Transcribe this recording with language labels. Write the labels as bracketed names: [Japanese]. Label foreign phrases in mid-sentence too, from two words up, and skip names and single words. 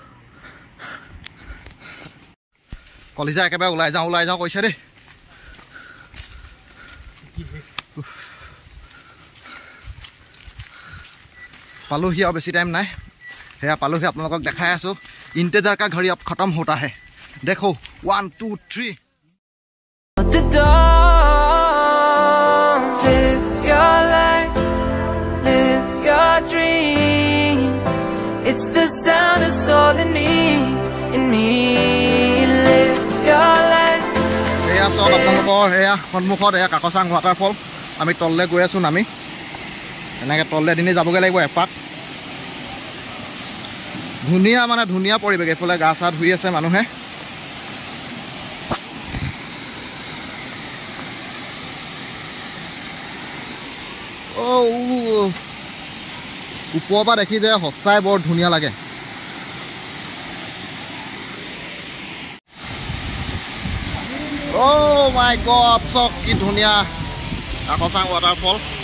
[Assamese] কলিজা একেবাৰে ওলাই যাওঁ কৈছে দেই পালোহি আৰু বেছি টাইম নাই সেয়া পালোহি আপোনালোকক দেখাই আছোঁ [Hindi] इंतज़ार का घड़ी अब खत्म होता है देखो [Assamese] 1 2 3 [English] The dawn, live your life, live your dream. It's the sound that's all in me, in me. Live your life. [Assamese] এয়া চব আপোনালোকৰ এয়া সন্মুখত এয়া কাকচাং ৱাটাৰফল আমি তললৈ গৈ আছোঁ নামি এনেকৈ তললৈ দিনে যাবগৈ লাগিব এপাক ধুনীয়া মানে ধুনীয়া পৰিৱেশ এইফালে গা চা ধুই আছে মানুহে ওপৰৰ পৰা দেখি যে সঁচাই বৰ ধুনীয়া লাগে [English] my god [Assamese] চক কি ধুনীয়া কাকচাং ৱাটাৰফল